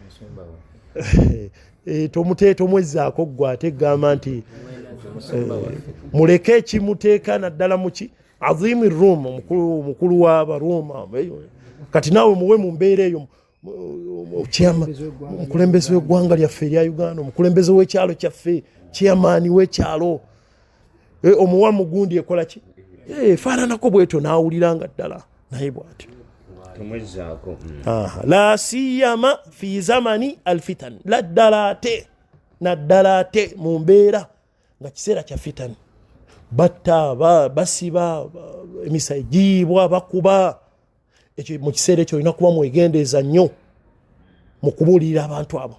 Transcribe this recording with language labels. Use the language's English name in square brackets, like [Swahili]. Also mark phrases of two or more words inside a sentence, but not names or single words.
[Ganda] tomwezzaako ggwe ate gamba nti muleke ekimuteeka naddala muki [Arabic] azimi rum [Ganda] omukulu w'abaroma kati naawe muwe mu mbeera eyo omukulembeze w'eggwanga lyaffe erya Uganda, omukulembeze w'ekyalo kyaffe, chairman w'ekyalo, omuwa mugundi ekola ki faananako bwetyo n'awuliranga ddala naye bw'atyo. [Arabic] La siyama fi zamani alfitan, [Ganda] naddala ate mu mbeera nga kiseera kya fitan, batta basiba emisa egiibwa bakuba. Ekyo mu kiseera ekyo olina kuba mwegendeeza nnyo mu kubuulirira abantu abo.